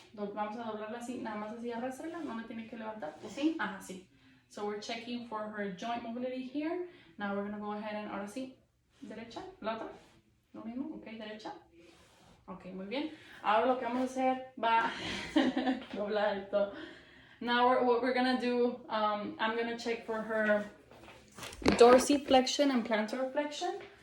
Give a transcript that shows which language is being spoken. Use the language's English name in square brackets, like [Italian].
[Spanish] Vamos a doblarla así, nada más así, arrastrarla, no me tiene que levantar. ¿Así? Ajá, sí. [English] So we're checking for her joint mobility here. Now we're gonna go ahead and, [Spanish] ahora sí, derecha, la otra, lo mismo, ok, derecha. Ok, muy bien. Ahora lo que vamos a hacer va doblar esto. [English] Now what we're gonna do, I'm gonna check for her dorsiflexion and plantar flexion.